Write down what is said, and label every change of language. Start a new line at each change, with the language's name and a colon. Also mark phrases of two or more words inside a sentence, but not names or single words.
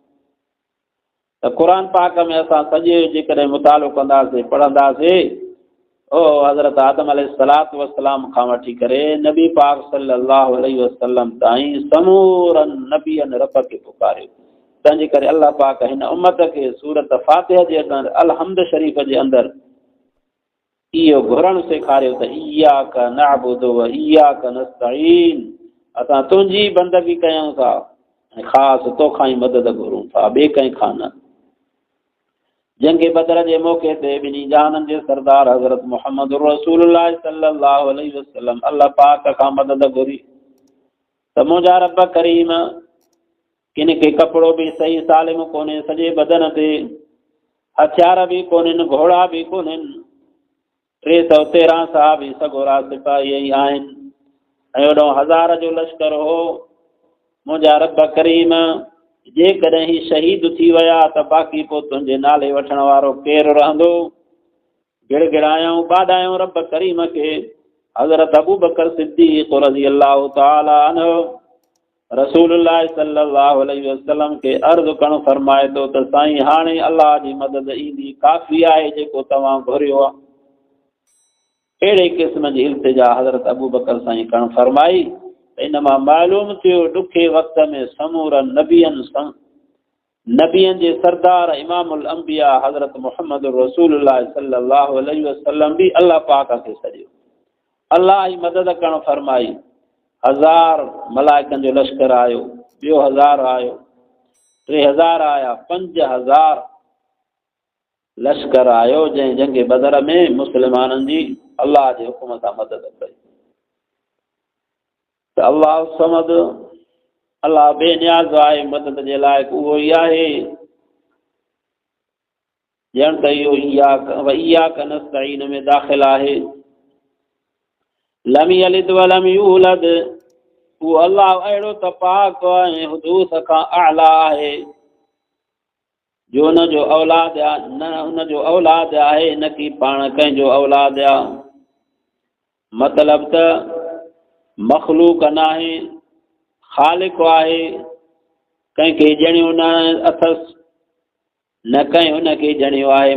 Sindhi: त क़ुर पाक में असां सॼे जेकॾहिं मुतालो कंदासीं पढ़ंदासीं, ओ हज़रत आदम
Arabic: عليه الصلاة والسلام
Sindhi: खां वठी करे नबी पाक
Arabic: صلى الله عليه وسلم
Sindhi: ताईं समूरनि नबियनि रब खे पुकारियो। तंहिंजे करे अलाह पाक हिन उम्मत खे सूरत फातिहा जे अंदरि अलहम्द शरीफ़ जे अंदरि इहो घुरणु सेखारियो त
Arabic: إياك نعبد وإياك نستعين,
Sindhi: असां तुंहिंजी बंदगी कयूं था ऐं ख़ासि तोखां ई मदद घुरूं था, ॿिए कंहिं खां न। जंग बदर जे मौक़े ते ॿिन्ही जहाननि जे सरदार हज़रत मुहम्मद रसूलुल्लाह
Arabic: صلى الله عليه وسلم
Sindhi: अल्लाह पाक खां मदद घुरी त मुंहिंजा रब करीम किन खे कपिड़ो बि सही सालिम कोन्हे सॼे बदन ते, हथियार बि कोन्हनि, घोड़ा बि कोन्हनि, 313 साहबी सगोरा सिपाही ई आहिनि ऐं ओॾो 1000 जो लश्कर हो। मुंहिंजा रब करीम जेकॾहिं ही शहीद थी विया त बाक़ी पोइ तुंहिंजे नाले वठण वारो केरु रहंदो। गिड़गिड़ायूं ॿाॾायूं रब करीम खे। हज़रत अबू बकर सिद्दीक़
Arabic: رضي الله تعالى عنه
Sindhi: रसूलुल्लाह
Arabic: صلى الله عليه وسلم
Sindhi: खे अर्ज़ करणु फरमाए थो त साईं हाणे अलाह जी मदद ईंदी, काफ़ी आहे जेको तव्हां घुरियो आहे। अहिड़े क़िस्म जी इल्तिजा हज़रत अबू बकर साईं करणु फरमाई। इन मां मालूम थियो ॾुखे वक़्त में समूर नबियनि जे सरदार
Arabic: إمام الأنبياء
Sindhi: हज़रत मुहम्मद रसूलुल्लाह
Arabic: صلى الله عليه وسلم
Sindhi: बि अल्लाह पाक खे सॼियो, अल्लाह जी मदद करणु फरमाई। 1000 मलाइकनि जो लश्कर आयो, ॿियो 1000 आयो, 3000 आया, 5000 लश्कर आयो, जंहिं जंग बदर में मुस्लमाननि जी अल्लाह जे हुकुम सां मदद कई। त
Arabic: الله الصمد,
Sindhi: अल्लाह बेनियाज़ आहे, मदद जे लाइक़ उहो ई आहे। ॼण त इहो
Arabic: إياك نستعين
Sindhi: में दाख़िल आहे।
Arabic: لم يلد ولم يولد,
Sindhi: उहो अल्लाह अहिड़ो त पाक ऐं हुदूस खां आला आहे जो हुनजो औलाद आहे, न हुनजो औलाद आहे न की पाण कंहिंजो औलाद आहे। मतिलब त मखलूक न आहे, ख़ालिक़ आहे, कंहिंखे ॼणियो न अथसि, न कंहिं हुनखे ॼणियो आहे।